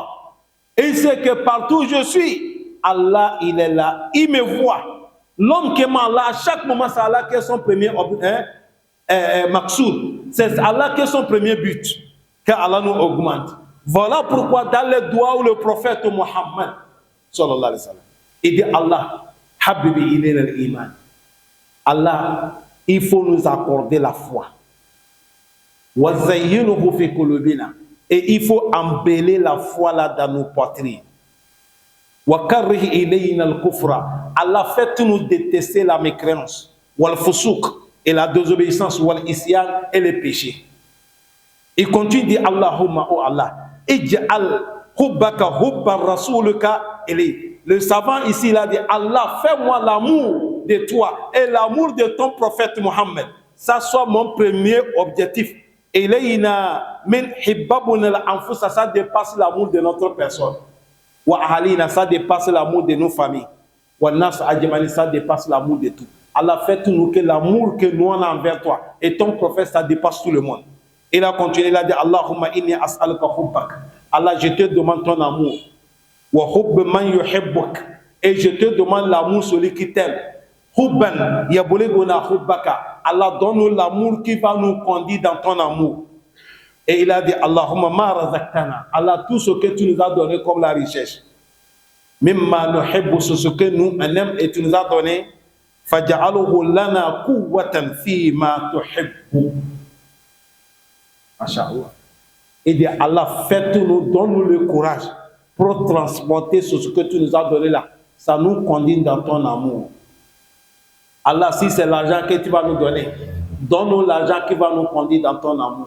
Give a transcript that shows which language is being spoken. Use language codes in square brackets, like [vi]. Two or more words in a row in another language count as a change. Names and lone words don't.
[fr] Et il sait que partout où je suis, Allah, il est là. Il me voit. L'homme qui est Allah, à chaque moment, c'est Allah qui est son premier maqsoud. C'est Allah qui est son premier but. Que Allah nous augmente. Voilà pourquoi dans les doigts où le prophète Mohammed, [ar] صلى الله عليه وسلم, [fr] il dit Allah, [ar] حبيبي إلينا الإيمان. [fr] Allah, il faut nous accorder la foi. [ar] وزينه في قلوبنا. [fr] Et il faut embellir la foi là dans nos poitrines. Allah fait nous détester la mécréance, et la désobéissance, et les péchés. Il continue de dire Allahumma, oh Allah, [ar] اجعل حبك حب رسولك إليه. [fr] Le savant ici il a dit Allah, fais-moi l'amour de toi et l'amour de ton prophète Mohammed. Ça soit mon premier objectif. [ar] إلينا من حبابنا الأنفس, [fr] ça dépasse l'amour de notre personne. [ar] وأهالينا, [fr] ça dépasse l'amour de nos familles. [ar] والناس أجمعين, [fr] ça dépasse l'amour de tout. Allah, fais-nous que l'amour que nous on a envers toi et ton prophète, ça dépasse tout le monde. Il a continué, il a dit, [ar] اللهم إني أسألك حبك. [fr] Allah, je te demande ton amour. [ar] وحب من يحبك. [fr] Et je te demande l'amour celui qui t'aime. [ar] حبا يبلغنا حبك. [fr] Allah, donne-nous l'amour qui va nous conduire dans ton amour. Et il a dit, [ar] اللهم ما رزقتنا. [fr] Allah, tout ce que tu nous as donné comme la richesse. [ar] مما نحب, [fr] ce que nous on aime et tu nous as donné. [ar] فاجعله لنا قوة فيما تحب. Masha'Allah. [fr] Et dit Allah, faites-nous, donne-nous le courage pour transporter ce que tu nous as donné là. Ça nous conduit dans ton amour. Allah, si c'est l'argent que tu vas nous donner, donne-nous l'argent qui va nous conduire dans ton amour.